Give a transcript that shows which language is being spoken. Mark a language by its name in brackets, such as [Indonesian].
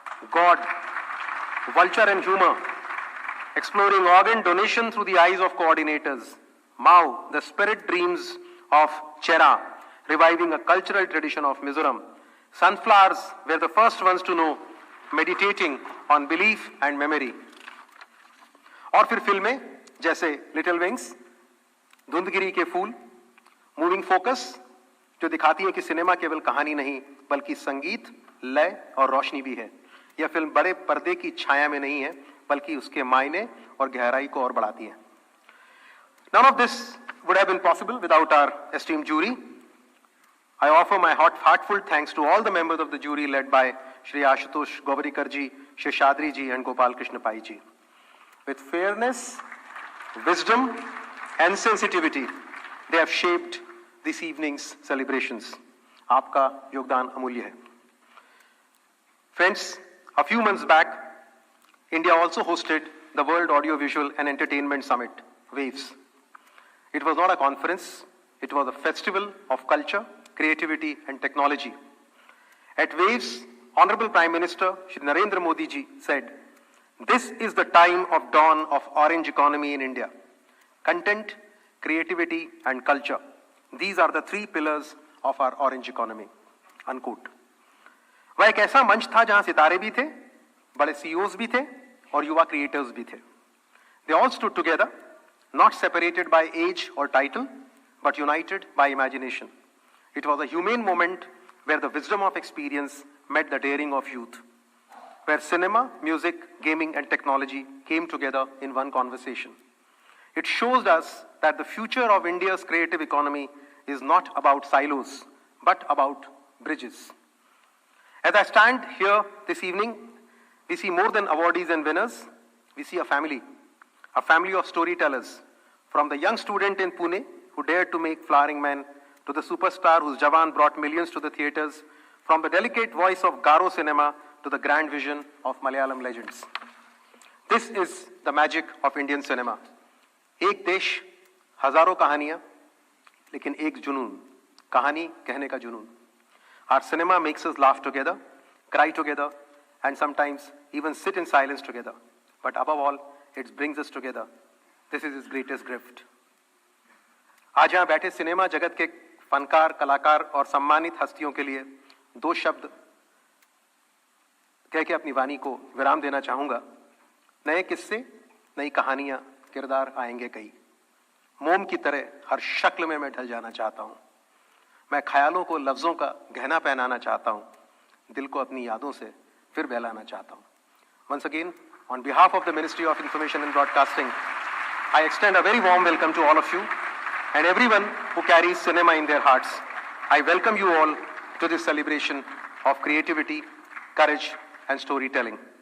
[English] God, Vulture and Humor, exploring organ donation through the eyes of coordinators. Mao, the spirit dreams of Chera, reviving a cultural tradition of Mizoram. Sunflowers were the first ones to know, meditating on belief and memory. [Hindi] और फिर फिल्में जैसे little wings, धुंधगिरी के फूल, moving focus, जो दिखाती है कि cinema केवल कहानी नहीं बल्कि संगीत, लय और रोशनी भी है. यह फिल्म बड़े पर्दे की छाया में नहीं है बल्कि उसके मायने और गहराई को और बढ़ाती है. [English] None of this would have been possible without our esteemed jury. I offer my heartfelt thanks to all the members of the jury led by Shri Ashutosh Govarikar ji, Sheshadri ji and Gopal Krishna Pai ji. With fairness, wisdom and sensitivity, they have shaped this evening's celebrations. [Hindi] आपका योगदान अमूल्य है. [English] Friends, a few months back, India also hosted the World Audiovisual and Entertainment Summit, WAVES. It was not a conference, it was a festival of culture, creativity and technology. At WAVES, Honorable Prime Minister Shri Narendra Modi ji said, "This is the time of dawn of orange economy in India. Content, creativity and culture. These are the three pillars of our orange economy." Unquote. [Hindi] वह एक ऐसा मंच था जहां सितारे भी थे, बड़े CEOs भी थे और युवा क्रिएटर्स भी थे. [English] They all stood together, not separated by age or title, but united by imagination. It was a humane moment where the wisdom of experience met the daring of youth, where cinema, music, gaming and technology came together in one conversation. It shows us that the future of India's creative economy is not about silos, but about bridges. As I stand here this evening, we see more than awardees and winners. We see a family of storytellers, from the young student in Pune who dared to make Flowering Man, to the superstar whose Jawan brought millions to the theatres, from the delicate voice of Garo cinema to the grand vision of Malayalam legends. This is the magic of Indian cinema. [Hindi] एक देश, हजारों कहानियां, लेकिन एक जुनून, कहानी कहने का जुनून. [English] Our cinema makes us laugh together, cry together, and sometimes even sit in silence together. But above all, it brings us together. This is its greatest gift. [Hindi] आज यहाँ बैठे सिनेमा जगत के फनकार, कलाकार और सम्मानित हस्तियों के लिए दो शब्द कह के अपनी वाणी को विराम देना चाहूंगा. नए किस्से, नई कहानियां, किरदार आएंगे कई. मोम की तरह हर शक्ल में मैं ढल जाना चाहता हूं. मैं ख्यालों को लफ्जों का गहना पहनाना चाहता हूं. दिल को अपनी यादों से फिर बहलाना चाहता हूं. [English] Once again, on behalf of the Ministry of Information and Broadcasting, I extend a very warm welcome to all of you and everyone who carries cinema in their hearts. I welcome you all to this celebration of creativity, courage and storytelling.